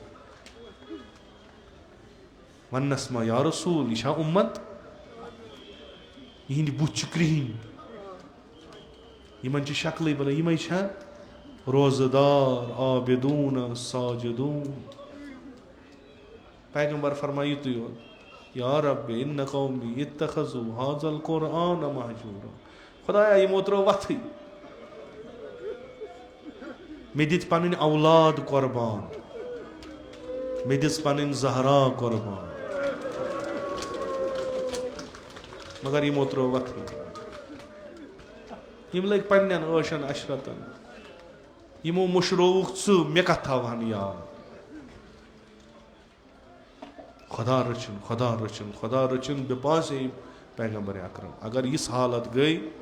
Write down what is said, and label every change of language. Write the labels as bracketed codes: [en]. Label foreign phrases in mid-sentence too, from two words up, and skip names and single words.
[ks] وننس ما یا رسوٗل یہِ چھا اُمت یِہنٛدِ بُتھِ چھِ کرٛہِنۍ یِمن چھِ شکلٕے بنٲوِتھ یِمے چھا روزٕ دار [ar] عابدوٗن ساجدوٗن [ks] پیغمبر فرمایہِ یُتُے یوت [ar] یا رب اِنَّ قومی اتَّخَذُوا هَذَا الْقُرْآنَ مَهْجُورًا [ks] خۄدایا یِمو ترٲو وَتھٕے مےٚ دِتۍ پنٕنۍ اولاد قۄربان مےٚ دِژ پنٕنۍ زہرا قۄربان مگر یِمو ترٲو وَتھٕے یِم لٔگۍ پننٮ۪ن عٲشن عشرتن یِمو مٔشرووُکھ ژٕ مےٚ کتھ تھاوہن یاد خۄدا رٔچھِنۍ بے پاسے پیغمبر اکرم اگر یِژھ حالت گٔے